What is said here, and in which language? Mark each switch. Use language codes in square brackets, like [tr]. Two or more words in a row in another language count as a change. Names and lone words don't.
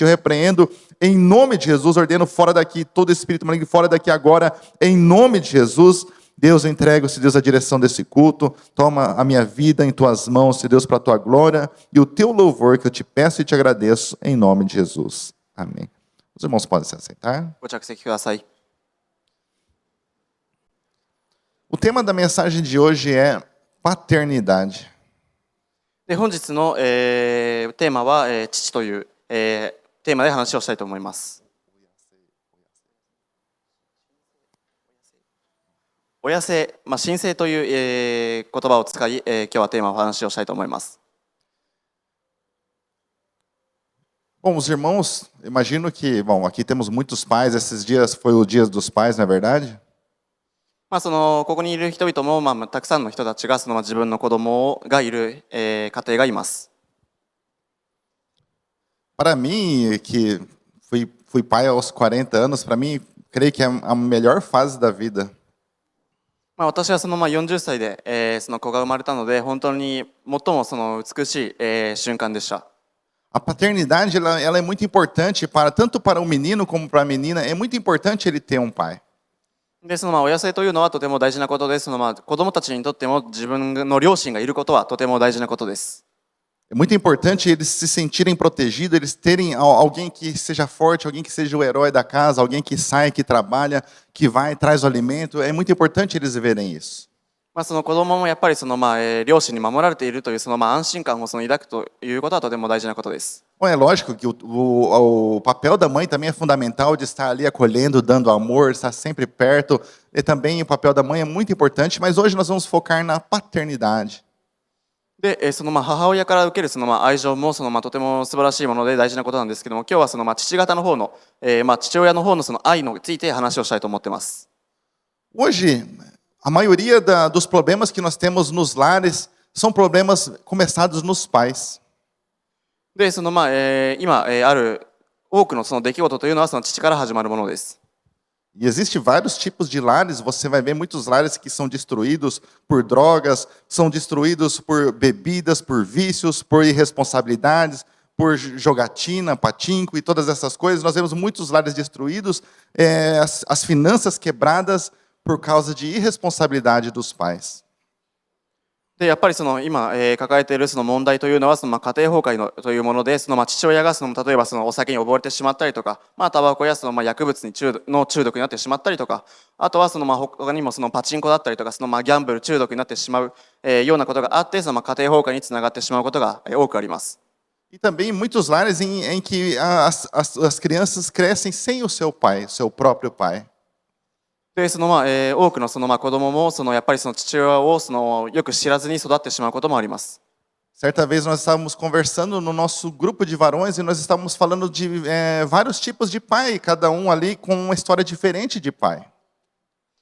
[pt] Eu repreendo em nome de Jesus, ordeno fora daqui, todo espírito maligno fora daqui agora, em nome de Jesus. Deus, eu entrego-se, Deus, a direção desse culto. Toma a minha vida em Tuas mãos, Senhor Deus, para a Tua glória e o Teu louvor, que eu te peço e te agradeço, em nome de Jesus. Amém. Os irmãos podem se aceitar. [ja] ご着席ください。 [pt] O tema da mensagem de hoje é paternidade. [ja] で、本日の、テーマは、父という、テーマで話をしたいと思います。親性、神性という、言葉を使い、今日はテーマを話をしたいと思います。 [pt] Bom, os irmãos, imagino que, aqui temos muitos pais, esses dias foi o dia dos pais, não é verdade? [ja] ここにいる人々も、たくさんの人たちが自分の子供がいる、家庭がいます。 [pt] Para mim, que fui pai aos 40 anos, para mim, creio que é a melhor fase da vida. [ja] 私は40歳で、その子が生まれたので、本当に最も美しい、瞬間でした。 [pt] A paternidade, ela é muito importante tanto para o menino como para a menina. É muito importante ele ter um pai. [ja] で、親性というのはとても大事なことで、子供たちにとっても自分の両親がいることはとても大事なことです。 [pt] É muito importante eles se sentirem protegidos, eles terem alguém que seja forte, alguém que seja o herói da casa, alguém que sai, que trabalha, que vai, traz o alimento. É muito importante eles verem isso. [ja] 子供もやっぱり両親に守られているという安心感を抱くということはとても大事なことです。 [pt] Bom, é lógico que o papel da mãe também é fundamental, de estar ali acolhendo, dando amor, estar sempre perto. E também o papel da mãe é muito importante, mas hoje nós vamos focar na paternidade. [ja] で、母親から受ける愛情もとても素晴らしいもので大事なことなんですけども、今日は父方の方の、父親の方の愛について話をしたいと思ってます。 [pt] Hoje, a maioria dos problemas que nós temos nos lares são problemas começados nos pais. [ja] で、今、ある多くの出来事というのは父から始まるものです。 [pt] E existem vários tipos de lares, você vai ver muitos lares que são destruídos por drogas, são destruídos por bebidas, por vícios, por irresponsabilidades, por jogatina, patinco e todas essas coisas. Nós vemos muitos lares destruídos, as finanças quebradas por causa de irresponsabilidade dos pais. [ja] で、やっぱり今、抱えている問題というのは家庭崩壊というもので、父親が例えばお酒に溺れてしまったりとか、タバコや薬物の中毒になってしまったりとか、あとは他にもパチンコだったりとかギャンブル中毒になってしまう、ようなことがあって、家庭崩壊につながってしまうことが多くあります。 [pt] E também muitos lares em que as crianças crescem sem o seu pai, seu próprio pai. [ja] で、多くの子供もやっぱり父親をよく知らずに育ってしまうこともあります。 [pt] Certa vez nós estávamos conversando no nosso grupo de varões e nós estávamos falando de vários tipos de pai, cada um ali com uma história diferente de pai.